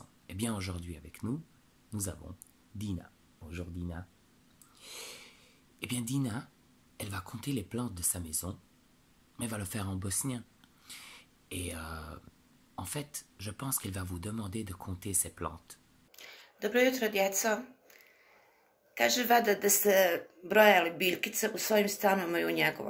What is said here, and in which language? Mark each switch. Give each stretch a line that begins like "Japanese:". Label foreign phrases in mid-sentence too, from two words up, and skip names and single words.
French: Eh bien, aujourd'hui avec nous, nous avons Dina. Bonjour Dina. Eh bien, Dina, elle va compter les plantes de sa maison, mais elle va le faire en bosnien. Et en fait, je pense qu'elle va vous demander de compter ces plantes.
Bosnian: Dobro jutro, djeco. Kaže Vada da ste brojali biljkice u svojim stanovima i u njegovom.